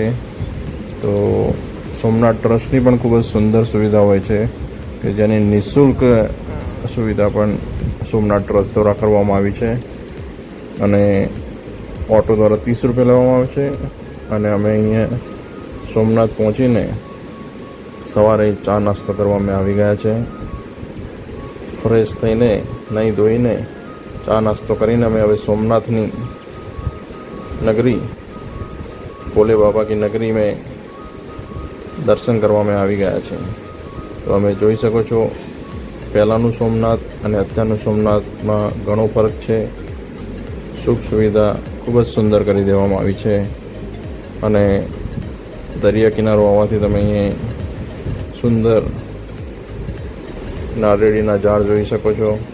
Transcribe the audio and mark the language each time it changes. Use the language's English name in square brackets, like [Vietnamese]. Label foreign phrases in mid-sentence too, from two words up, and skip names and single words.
[Gujarati] તો સોમનાથ ટ્રસ્ટની પણ ખૂબ જ સુંદર સુવિધા હોય છે કે જેની નિઃશુલ્ક સુવિધા પણ સોમનાથ ટ્રસ્ટ દ્વારા કરવામાં આવી છે, અને ઓટો દ્વારા 30 રૂપિયા લેવામાં આવે છે। અને અમે અહીંયા સોમનાથ પહોંચીને સવારે ચા નાસ્તો કરવા અમે આવી ગયા છે। ફ્રેશ થઈને, નહીં ધોઈને, ચા નાસ્તો કરીને અમે હવે સોમનાથની [Hindi] नगरी भोले बाबा की नगरी में दर्शन [Gujarati] करवा में આવી ગયા છે। તો અમે જોઈ શકો છો પહેલાંનું સોમનાથ અને અત્યારનું સોમનાથમાં ઘણો ફરક છે। સુખ સુવિધા ખૂબ જ સુંદર કરી દેવામાં આવી છે, અને દરિયા કિનારો હોવાથી તમે અહીં સુંદર નારિયેળીના ઝાડ જોઈ શકો છો।